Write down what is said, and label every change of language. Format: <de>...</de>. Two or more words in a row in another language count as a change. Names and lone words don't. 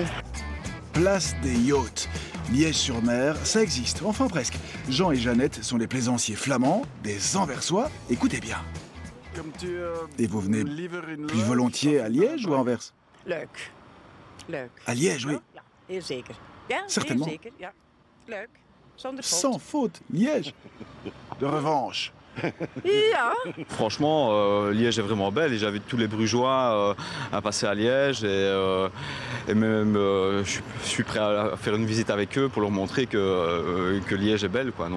<fr>Place des yachts. Liège-sur-Mer, ça existe, enfin presque. Jean et Jeannette sont des plaisanciers flamands, des Anversois, écoutez bien. Et vous venez plus volontiers à Liège ou à Anvers?</fr> <nl>Leuk. Leuk.</nl> <fr>À Liège, oui.</fr> <nl>Ja, heel zeker. Ja,</nl> <fr>Certainement.</fr> <nl>heel zeker. Ja. Leuk. Zonder faute.</nl> <fr>Sans faute, Liège. De revanche.</fr> <nl>Ja.</nl> <fr>Franchement, Liège est vraiment belle et j'invite tous les Brugeois à passer à Liège et même je suis prêt à faire une visite avec eux pour leur montrer que Liège est belle, quoi.</fr>